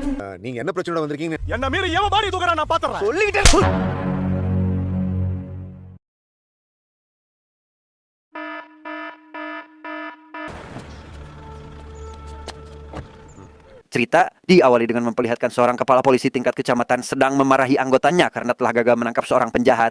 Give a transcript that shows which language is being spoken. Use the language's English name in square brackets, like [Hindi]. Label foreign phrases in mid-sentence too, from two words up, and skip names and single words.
[Tamil] நீங்க என்ன பிரச்சனையோட வந்திருக்கீங்க? என்ன மீறி எவன் பாடி தூக்குறான் நான் பாத்துறேன். சொல்லிட்டேன். [Indonesian] Cerita diawali dengan memperlihatkan seorang kepala polisi tingkat kecamatan sedang memarahi anggotanya karena telah gagal menangkap seorang penjahat.